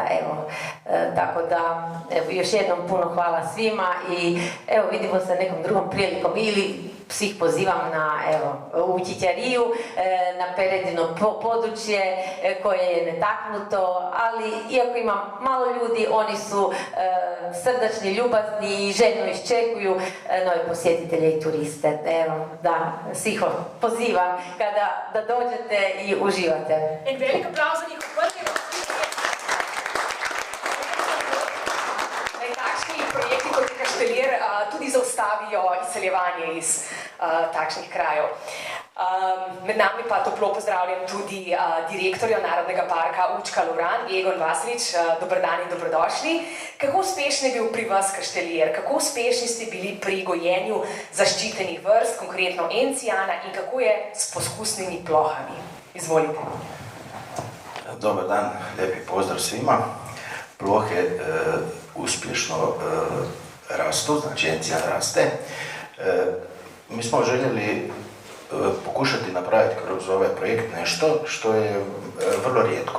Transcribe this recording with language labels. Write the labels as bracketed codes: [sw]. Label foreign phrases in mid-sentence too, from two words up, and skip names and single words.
[hr] Tako da još jednom puno hvala svima i vidimo se nekom drugom prilikom ili svih pozivam u Ćićariju, na Peredino područje koje je netaknuto, ali iako ima malo ljudi, oni su srdačni, ljubazni i željno iščekuju nove posjetitelje i turiste. Svih pozivam da dođete i uživate. [sl] En velik aplauz za njihov prvi. Takšni projekti kot je Kaštelir tudi zaustavijo izseljevanje iz takšnih krajev. Med nami pa toplo pozdravljam tudi direktorja Narodnega parka Učka Lovran, Egon Vasilič. Dober dan in dobrodošli. Kako uspešen je bil pri vas Kaštelir? Kako uspešni ste bili pri gojenju zaščitenih vrst, konkretno encijana, in kako je s poskusnimi plohami? Izvolite. [hr] Dobar dan, lijepi pozdrav svima. Plohe uspješno rastu, znači encijan raste. Mi smo željeli pokušati napraviti kroz ovaj projekt nešto što je vrlo rijetko.